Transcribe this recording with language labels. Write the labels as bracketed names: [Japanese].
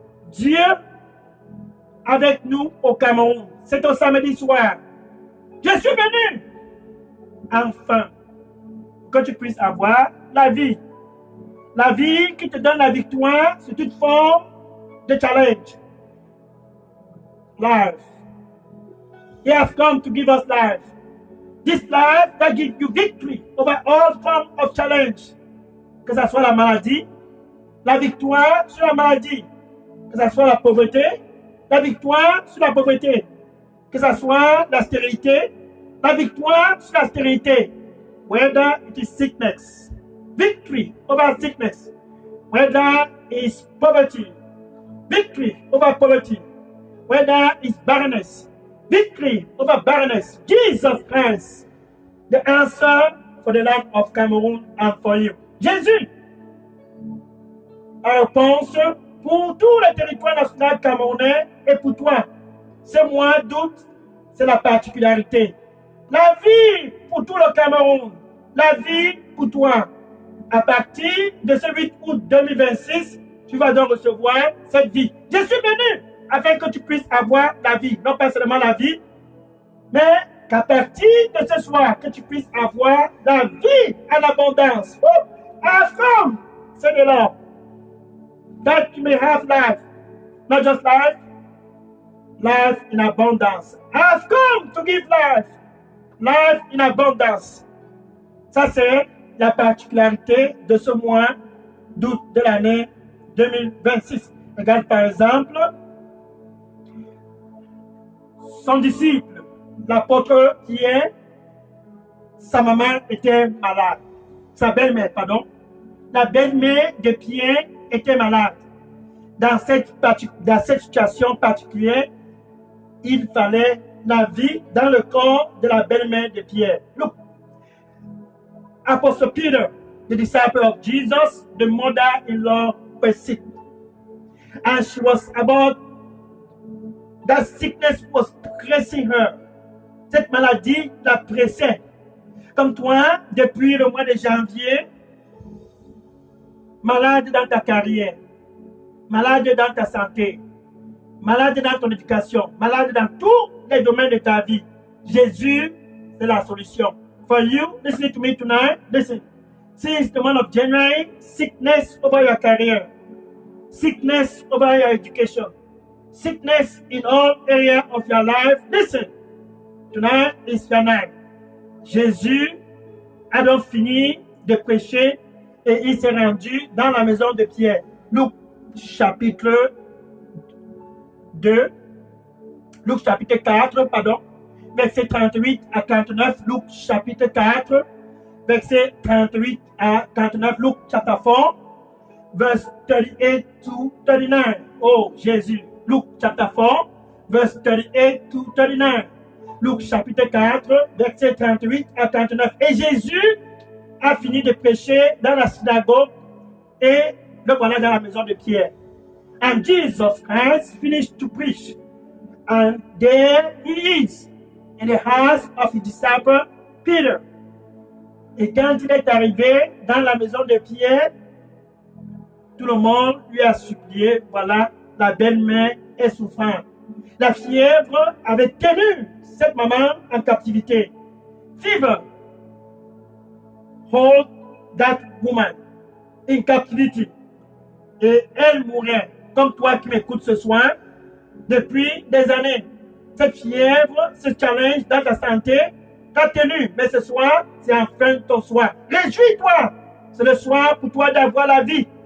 [French] Dieu avec nous au Cameroun. C'est au samedi soir. Je suis venu. Enfin, que tu puisses avoir la vie. La vie qui te donne la victoire sur toute forme de challenge. [English] Life. He has come to give us life. This life that gives you victory over all forms of challenge. [French] Que ce soit la maladie, la victoire sur la maladie. Que ce soit la pauvreté, la victoire sur la pauvreté. Que ce soit la stérilité, la victoire sur la stérilité. [English] Whether it is sickness, victory over sickness. Whether it is poverty, victory over poverty. Whether it's barrenness, victory over barrenness. Jesus Christ, the answer for the land of Cameroon and for you. [French] Jésus, la réponse pour tout le territoire national camerounais et pour toi. Ce mois d'août, c'est la particularité. La vie pour tout le Cameroun. La vie pour toi. À partir de ce 8 août 2026, tu vas donc recevoir cette vie. Je suis venu afin que tu puisses avoir la vie. Non pas seulement la vie, mais qu'à partir de ce soir, que tu puisses avoir la vie en abondance. [English] Oh, I've come, [French] c'est de l'or. [English] That you may have life. Not just life, life in abondance. I've come to give life. Life in abondance. [French] Ça, c'est la particularité de ce mois d'août de l'année 2026. Regarde par exemple son disciple, l'apôtre Pierre, sa maman était malade. Sa belle-mère, pardon. La belle-mère de Pierre était malade. Dans cette situation particulière, il fallait la vie dans le corps de la belle-mère de Pierre. [English] Look, Apostle Peter, the disciple of Jesus, the mother-in-law was sick. And she was about, that sickness was pressing her. [French] Cette maladie la pressait. Comme toi, depuis le mois de janvier, malade dans ta carrière, malade dans ta santé, malade dans ton éducation, malade dans tous les domaines de ta vie. Jésus, c'est la solution. [English] For you, listen to me tonight. Listen. Since the month of January, sickness over your career, sickness over your education, sickness in all areas of your life. Listen. Tonight is your night. [French] Jésus a donc fini de prêcher et il s'est rendu dans la maison de Pierre. Luc chapitre 2, Luc chapitre 4, pardon, verset 38 à 39, Luc chapitre 4, verset 38 à 39, [English] Luc chapter 4, verse 38 to 39. [French] Oh, Jésus. [English] Luc chapter 4, verse 38 to 39. [French] Luc chapitre 4, verset 38 à 39. Et Jésus a fini de prêcher dans la synagogue et le voilà dans la maison de Pierre. [English] And Jesus Christ finished to preach. And there he is in the house of his disciple Peter. [French] Et quand il est arrivé dans la maison de Pierre, tout le monde lui a supplié, voilà, la belle-mère est souffrante. La fièvre avait tenu cette maman en captivité. [English] Fever hold that woman in captivity. [French] Et elle mourait, comme toi qui m'écoutes ce soir, depuis des années. Cette fièvre, ce challenge dans ta santé, t'a tenu. Mais ce soir, c'est enfin ton soir. Réjouis-toi c'est le soir pour toi d'avoir la vie.